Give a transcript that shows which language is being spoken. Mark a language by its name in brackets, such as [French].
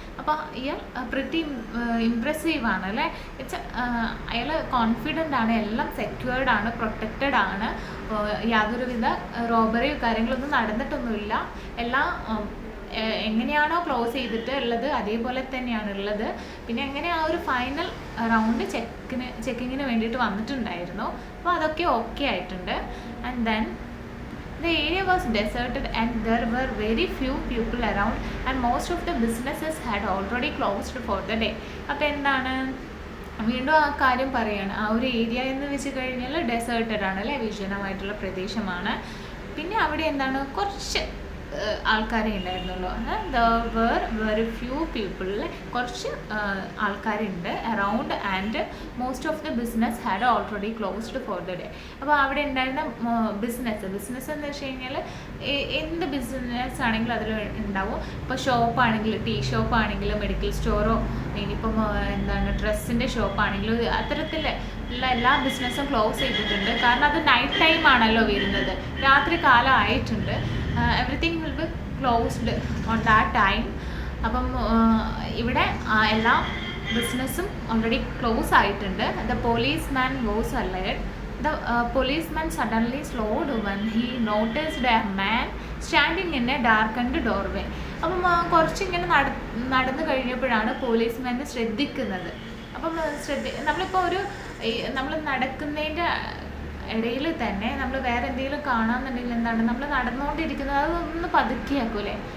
[Malayalam] അപ്പോൾ ഇയാൾ പ്രിറ്റി ഇംപ്രസീവാണ് അല്ലേ. അയാൾ കോൺഫിഡൻ്റ് ആണ്, എല്ലാം സെക്യൂർഡ് ആണ്, പ്രൊട്ടക്റ്റഡ് ആണ്. യാതൊരുവിധ റോബറിയോ കാര്യങ്ങളൊന്നും നടന്നിട്ടൊന്നുമില്ല. എല്ലാം എങ്ങനെയാണോ ക്ലോസ് ചെയ്തിട്ട് ഉള്ളത് അതേപോലെ തന്നെയാണ് ഉള്ളത്. പിന്നെ എങ്ങനെ ആ ഒരു ഫൈനൽ റൗണ്ട് ചെക്കിങ്ങിന് വേണ്ടിയിട്ട് വന്നിട്ടുണ്ടായിരുന്നു. അപ്പോൾ അതൊക്കെ ഓക്കെ ആയിട്ടുണ്ട്. [English] And then the area was deserted and there were very few people around and most of the businesses had already closed for the day. [Malayalam] അപ്പോൾ എന്താണ് വീണ്ടും ആ കാര്യം പറയാണ്. ആ ഒരു ഏരിയ എന്ന് വെച്ച് കഴിഞ്ഞാൽ ഡെസേർട്ടഡ് ആണ് അല്ലേ, വിജനമായിട്ടുള്ള പ്രദേശമാണ്. പിന്നെ അവിടെ എന്താണ് കുറച്ച് ആൾക്കാരെ ഉണ്ടായിരുന്നുള്ളൂ. [English] there were very few people, [Malayalam] കുറച്ച് ആൾക്കാരുണ്ട് [English] Around and most of the business had already closed for the day. [Malayalam] അപ്പോൾ അവിടെ ഉണ്ടായിരുന്ന ബിസിനസ് എന്ന് വെച്ച് കഴിഞ്ഞാൽ എന്ത് ബിസിനസ് ആണെങ്കിലും അതിൽ ഉണ്ടാവും. ഇപ്പോൾ ഷോപ്പാണെങ്കിൽ, ടീ ഷോപ്പാണെങ്കിലും, മെഡിക്കൽ സ്റ്റോറോ, ഇനിയിപ്പം എന്താണ് ഡ്രസ്സിൻ്റെ ഷോപ്പാണെങ്കിലും, അത്തരത്തിലുള്ള എല്ലാ ബിസിനസ്സും ക്ലോസ് ചെയ്തിട്ടുണ്ട്. കാരണം അത് നൈറ്റ് ടൈം ആണല്ലോ വരുന്നത്, രാത്രി കാലം ആയിട്ടുണ്ട്. [English] Everything will be closed on that time. [Malayalam] അപ്പം ഇവിടെ എല്ലാ ബിസിനസ്സും ഓൾറെഡി ക്ലോസ് ആയിട്ടുണ്ട്. [English] The policeman was alert. The policeman suddenly slowed when he noticed a man standing in a darkened doorway. [Malayalam] അപ്പം കുറച്ചിങ്ങനെ നടന്നു കഴിഞ്ഞപ്പോഴാണ് പോലീസ്മാനെ ശ്രദ്ധിക്കുന്നത്. അപ്പം നമ്മളിപ്പോൾ നമ്മൾ നടക്കുന്നതിൻ്റെ ഇടയിൽ തന്നെ നമ്മൾ വേറെ എന്തെങ്കിലും കാണാമെന്നുണ്ടെങ്കിൽ എന്താണ് നമ്മൾ നടന്നുകൊണ്ടിരിക്കുന്നത് അതൊന്ന് പതുക്കിയാക്കൂലേ.